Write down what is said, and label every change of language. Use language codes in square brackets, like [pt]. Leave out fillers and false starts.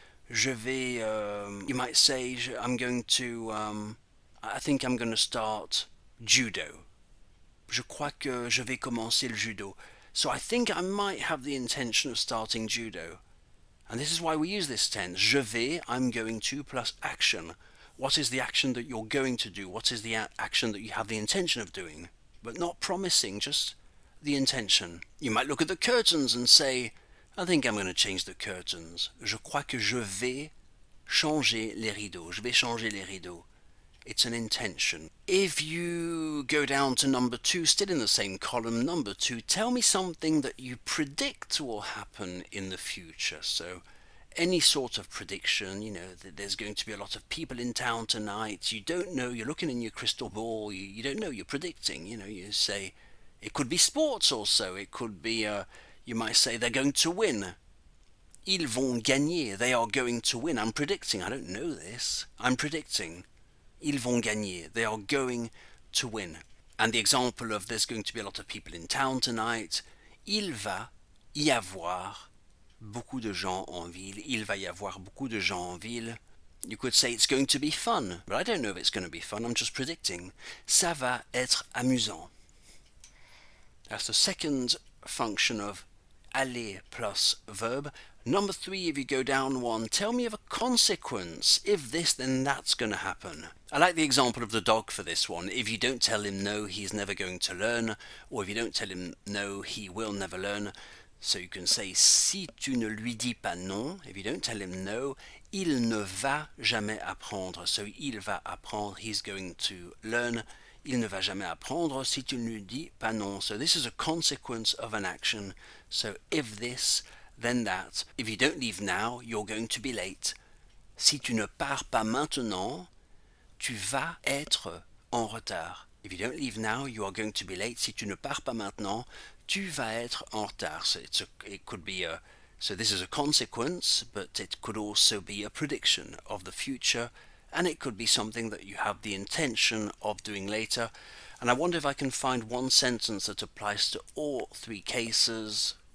[fr] Je vais, [en] you might say, I'm going to, I think I'm going to start judo. [fr] Je crois que je vais commencer le judo. [en] So I think I might have the intention of starting judo. And this is why we use this tense. [fr] Je vais, [en] I'm going to, plus action. What is the action that you're going to do? What is the action that you have the intention of doing? But not promising, just the intention. You might look at the curtains and say, I think I'm going to change the curtains. [fr] Je crois que je vais changer les rideaux. Je vais changer les rideaux. [en] It's an intention. If you go down to number 2, still in the same column, number 2, tell me something that you predict will happen in the future. So any sort of prediction, that there's going to be a lot of people in town tonight. You don't know, you're looking in your crystal ball, you don't know, you're predicting. You say, it could be sports also. It could be, you might say they're going to win. [fr] Ils vont gagner. [en] They are going to win. I'm predicting. I don't know this. I'm predicting. Ils vont gagner. They are going to win. And the example of there's going to be a lot of people in town tonight. [fr] Il va y avoir beaucoup de gens en ville. Il va y avoir beaucoup de gens en ville. [en] You could say it's going to be fun, but I don't know if it's going to be fun. I'm just predicting. [fr] Ça va être amusant. [en] That's the second function of aller plus verb. Number 3, if you go down one, tell me of a consequence. If this, then that's going to happen. I like the example of the dog for this one. If you don't tell him no, he's never going to learn, or if you don't tell him no, he will never learn. So you can say [fr] si tu ne lui dis pas non, [en] if you don't tell him no, [fr] il ne va jamais apprendre. [en] So [fr] il va apprendre, [en] he's going to learn. [fr] Il ne va jamais apprendre si tu ne lui dis pas non. [en] So this is a consequence of an action. So if this, then that. If you don't leave now, you're going to be late. [fr] Si tu ne pars pas maintenant, tu vas être en retard. [en] If you don't leave now, you are going to be late. [fr] Si tu ne pars pas maintenant, tu vas être en retard. [en] So it could be so this is a consequence, but it could also be a prediction of the future, and it could be something that you have the intention of doing later. And I wonder if I can find one sentence that applies to all three cases.